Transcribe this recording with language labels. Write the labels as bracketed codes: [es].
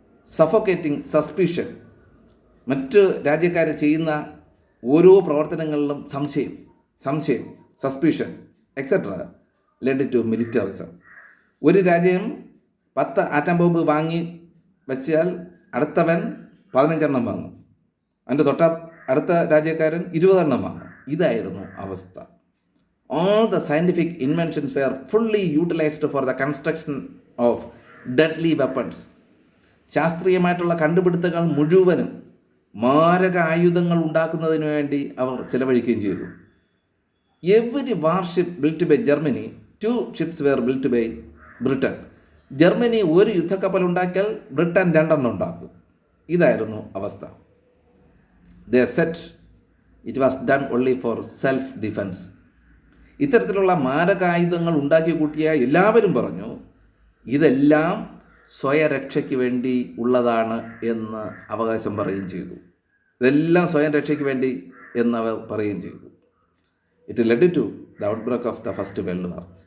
[en] suffocating suspicion, [ml] മറ്റ് രാജ്യക്കാർ ചെയ്യുന്ന ഓരോ പ്രവർത്തനങ്ങളിലും സംശയം, [en] Suspicion etcetera led to militarism. [ml] ഒരു രാജ്യം 10 ആറ്റം ബോംബ് വാങ്ങി വെച്ചാൽ അടുത്തവൻ 15 വാങ്ങും, അതിൻ്റെ അടുത്ത രാജ്യക്കാരൻ 20 വാങ്ങും. ഇതായിരുന്നു അവസ്ഥ. [en] All the scientific inventions were fully utilized for the construction of deadly weapons. [ml] ശാസ്ത്രീയമായിട്ടുള്ള കണ്ടുപിടുത്തങ്ങൾ മുഴുവനും മാരക ആയുധങ്ങൾ ഉണ്ടാക്കുന്നതിന് വേണ്ടി അവർ ചിലവഴിക്കുകയും ചെയ്തു. [en] Every warship built by Germany, 2 ships were built by Britain. [ml] Germany ഒരു യുദ്ധക്കപ്പൽ ഉണ്ടാക്കിയാൽ ബ്രിട്ടൻ 2 ഉണ്ടാക്കും. ഇതായിരുന്നു അവസ്ഥ. [en] They said it was done only for self-defense. [ml] ഇത്തരത്തിലുള്ള മാരകായുധങ്ങൾ ഉണ്ടാക്കി കൂട്ടിയ എല്ലാവരും പറഞ്ഞു ഇതെല്ലാം സ്വയരക്ഷയ്ക്ക് വേണ്ടി ഉള്ളതാണ് എന്ന് അവകാശം പറയുകയും ചെയ്തു. ഇതെല്ലാം സ്വയം രക്ഷയ്ക്ക് വേണ്ടി എന്നവർ പറയുകയും ചെയ്തു. [en] It led to the outbreak of the first world war.